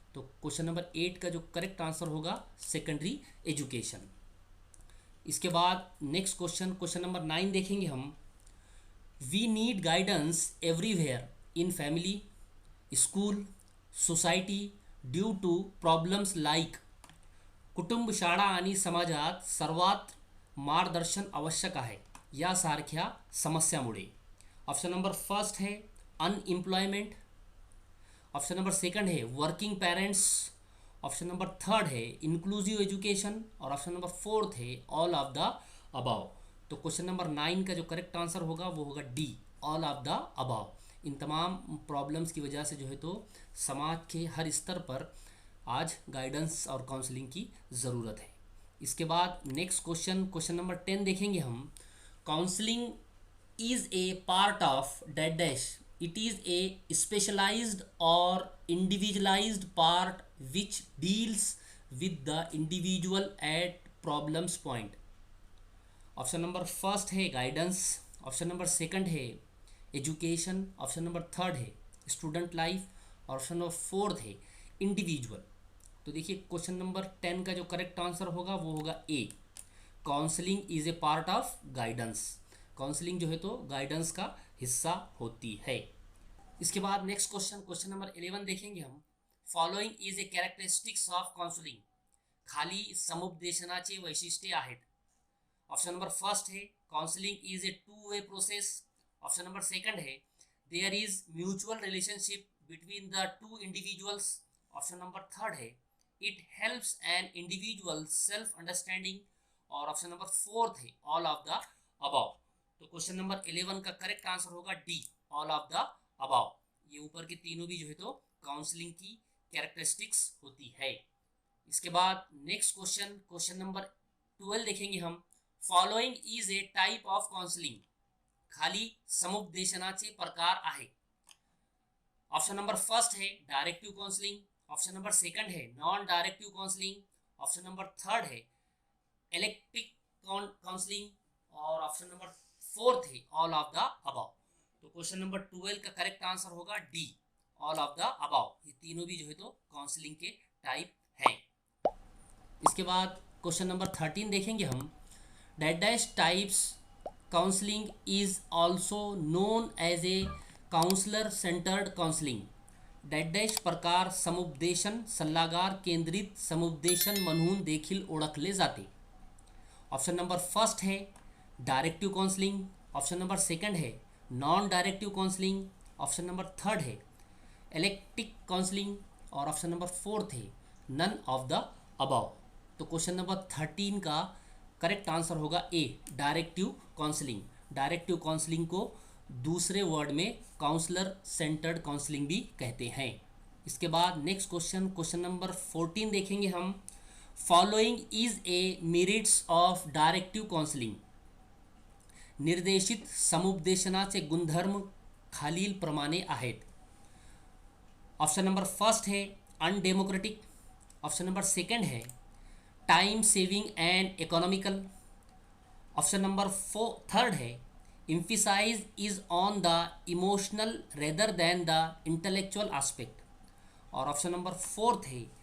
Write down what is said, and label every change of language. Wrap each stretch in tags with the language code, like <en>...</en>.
<hi>तो question number 8 का जो करेक्ट आंसर होगा सेकेंडरी एजुकेशन। इसके बाद नेक्स्ट क्वेश्चन नंबर 9 देखेंगे हम।</hi> <en>We need guidance everywhere in family, school, society due to problems like.</en> <mr>कुटुंब, शाळा आणि समाजात सर्वात मार्गदर्शन आवश्यक आहे यासारख्या समस्यामुळे।</mr> <hi>ऑप्शन नंबर फर्स्ट है अनएम्प्लॉयमेंट, ऑप्शन नंबर सेकंड है working parents, option number third है इंक्लूसिव एजुकेशन और ऑप्शन नंबर फोर्थ है ऑल ऑफ द अबाव। तो क्वेश्चन नंबर 9 का जो करेक्ट आंसर होगा वो होगा D, all of the above. इन तमाम प्रॉब्लम्स की वजह से जो है तो समाज के हर स्तर पर आज गाइडेंस और काउंसलिंग की ज़रूरत है। इसके बाद नेक्स्ट क्वेश्चन नंबर 10 देखेंगे हम।</hi> <en>Counselling is a part of that dash. It is a specialized or individualized part which deals with the individual at problems point.</en> <hi>Option number first है गाइडेंस, ऑप्शन नंबर सेकंड है education, option number third है student life और option number fourth है individual. तो देखिए question number 10 का जो correct answer होगा वो होगा ए,</hi> <en>Counselling is a part of guidance.</en> <hi>Counselling जो है तो गाइडेंस का हिस्सा होती है। इसके बाद नेक्स्ट क्वेश्चन नंबर 11 देखेंगे हम।</hi> <en>Following is a characteristics of counselling.</en> <mr>खाली समुपदेशनाचे वैशिष्ट्ये आहेत।</mr> <hi>ऑप्शन नंबर फर्स्ट है</hi> <en>counselling is a two way process,</en> <hi>option number second है</hi> <en>there is mutual relationship between the two individuals,</en> <hi>option number third है</hi> <en>it helps an individual self understanding</en> <hi>और option number fourth है all of the above. तो question number 11 का correct answer होगा D, all of the above. ये ऊपर के तीनों भी जो है तो काउंसलिंग की कैरेक्टरिस्टिक्स होती है। इसके बाद नेक्स्ट क्वेश्चन नंबर 12 देखेंगे हम।</hi> <en>Following is a type of counselling.</en> <mr>खाली समुपदेशनाचे प्रकार आहे।</mr> <hi>ऑप्शन नंबर फर्स्ट है directive counselling, option number second है non directive counselling, option number third है इलेक्ट्रिक काउंसलिंग और ऑप्शन नंबर फोर्थ है ऑल ऑफ द अबाव। तो क्वेश्चन नंबर 12 का करेक्ट आंसर होगा D, all of the above. ये तीनों भी जो है तो काउंसलिंग के टाइप हैं। इसके बाद क्वेश्चन नंबर 13 देखेंगे हम।</hi> <en>That dash types counselling is also known as a counsellor centred counselling.</en> <mr>That dash प्रकार समुपदेशन सल्लागार केंद्रित समुपदेशन म्हणून देखील ओळखले जाते।</mr> <hi>ऑप्शन नंबर फर्स्ट है directive counselling, option number second है non directive counselling, option number third है इलेक्ट्रिक काउंसलिंग और ऑप्शन नंबर फोर्थ है नन ऑफ द अबाव। तो क्वेश्चन नंबर 13 का करेक्ट आंसर होगा ए, डायरेक्टिव काउंसलिंग। डायरेक्टिव काउंसलिंग को दूसरे वर्ड में काउंसलर सेंटर्ड काउंसलिंग भी कहते हैं। इसके बाद नेक्स्ट क्वेश्चन नंबर 14 देखेंगे हम।</hi> <en>Following is a merits of directive counselling.</en> <mr>निर्देशित समुपदेशनाचे गुणधर्म खालील प्रमाणे आहेत।</mr> <hi>ऑप्शन नंबर फर्स्ट है अनडेमोक्रेटिक, ऑप्शन नंबर सेकंड है time saving and economical, option number third है</hi> <en>emphasis is on the emotional rather than the intellectual aspect</en> <hi>और option number fourth है</hi>